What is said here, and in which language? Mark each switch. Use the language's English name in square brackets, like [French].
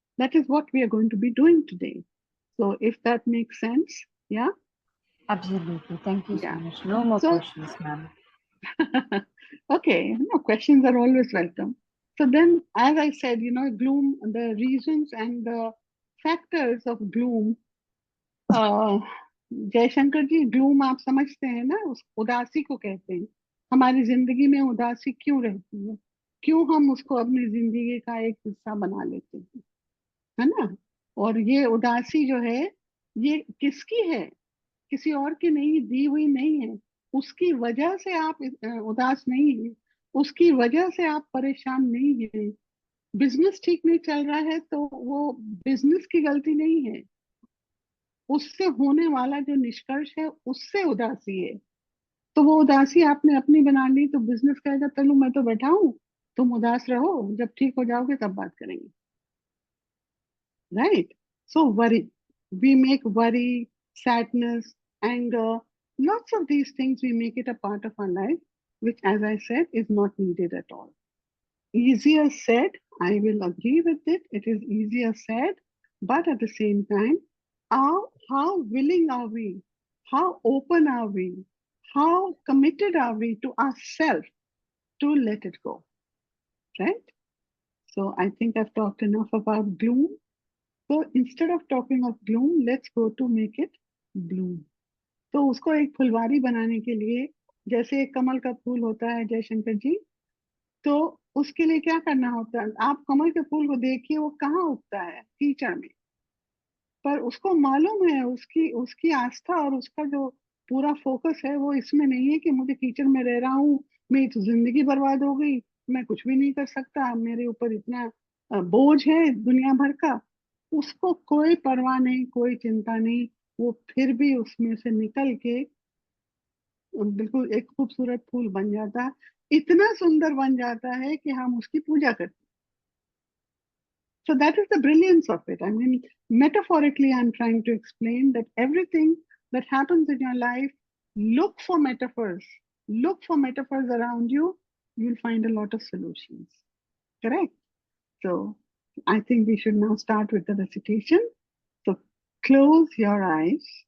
[English] That is what we are going to be doing today. So if that makes sense, yeah, Absolutely. Thank you so yeah. much. No more So questions, ma'am. okay, no, questions are always welcome. So then, as I said, gloom, the reasons and the factors of gloom. [Hindi] Uh, Jaishankar ji, gloom आप समझते हैं ना, उस उदासी को कहते हैं. हमारी जिंदगी में उदासी क्यों रहती है, क्यों हम उसको अपनी जिंदगी का एक हिस्सा बना लेते हैं, है ना. और ये उदासी जो है, ये किसकी है, किसी और की नहीं, दी हुई नहीं है. उसकी वजह से आप उदास नहीं है, उसकी वजह से आप परेशान नहीं है. बिजनेस ठीक नहीं चल रहा है तो वो बिजनेस की गलती नहीं है, उससे होने वाला जो निष्कर्ष है उससे उदासी है. तो वो उदासी आपने अपनी बना ली तो बिजनेस कहेगा चलो मैं तो बैठा हूं, तुम उदास रहो, जब ठीक हो जाओगे तब बात करेंगे. [English] Right? So worry. We make worry, sadness, anger, lots of these things, we make it a part of our life, which, as I said, is not needed at all. Easier said, I will agree with it. It is easier said, but at the same time, how willing are we? How open are we? How committed are we to ourselves to let it go? Right? So I think I've talked enough about gloom. So instead of talking of gloom, let's go to make it bloom. [Hindi] तो उसको एक फुलवारी बनाने के लिए, जैसे एक कमल का फूल होता है जयशंकर जी, तो उसके लिए क्या करना होता है, आप कमल के फूल को देखिए, वो कहाँ उगता है, कीचड़ में. पर उसको मालूम है, उसकी उसकी आस्था और उसका जो पूरा फोकस है वो इसमें नहीं है कि मुझे कीचड़ में रह रहा हूँ, मेरी तो जिंदगी बर्बाद हो गई, मैं कुछ भी नहीं कर सकता, मेरे ऊपर इतना बोझ है दुनिया भर का. उसको कोई परवाह नहीं, कोई चिंता नहीं. वो फिर भी उसमें से निकल के बिल्कुल एक खूबसूरत फूल बन जाता है, इतना सुंदर बन जाता है कि हम उसकी पूजा करते हैं. [English] So that is the brilliance of it. I mean, metaphorically, I'm trying to explain that everything that happens in your life, look for metaphors. Look for metaphors around you. You'll find a lot of solutions. Correct? So I think we should now start with the recitation. So close your eyes.